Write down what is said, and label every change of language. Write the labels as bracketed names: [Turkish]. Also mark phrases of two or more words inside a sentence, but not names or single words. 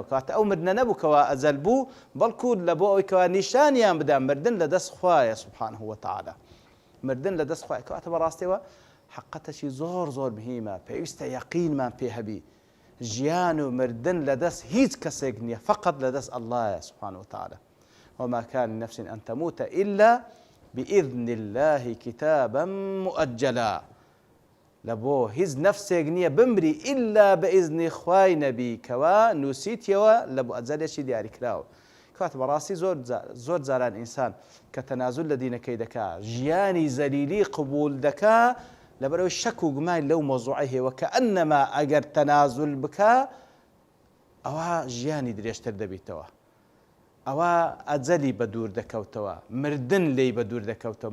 [Central Kurdish] کاتە ئەو مردنە نەبووکەوە ئەزەل بوو، بەڵکو لە بۆ ئەوەی کەوا نیشانیان بدا مردن لە دەست خوایە [Arabic] سبحانه وتعالى. [Central Kurdish] مردن لە دەست خوایە. کەواتە بەڕاستیەوە حقەتەشی زۆر زۆر مهمە، پێویستە یەقینمان پێ هەبی. ژیان و مردن لە دەست هیچ کەسێک نییە، فقط لە دەست ئەڵڵایە [Arabic] سبحانه وتعالى. وما كان لنفس أن تموت إلا بإذن الله كتابا مؤجلا. [Central Kurdish] لبو هیچ نفسێک نییە بمری [Arabic] إلا بإذن [Central Kurdish] خوای نەبی کەوا نووسیتیەوە لە بۆ ئەجەلێکی دیاریکراوە. کەواتە بەڕاستی زۆر جاران ئینسان کە تەنازل لە دینەکەی دەکا، ژیانی زەلیلی قبول دەکا، لەبەرەوەی شەک و گومان لەو مۆزوعی هەیە کە ئەنەما ئەگەر تەنازل بکە ئەوە ژیانی درێژتر دەبیتەوە، ئەوە ئەجەلی بە دوور دەکەوتەوە، مردن لێی بە دوور دەکەوتەوە.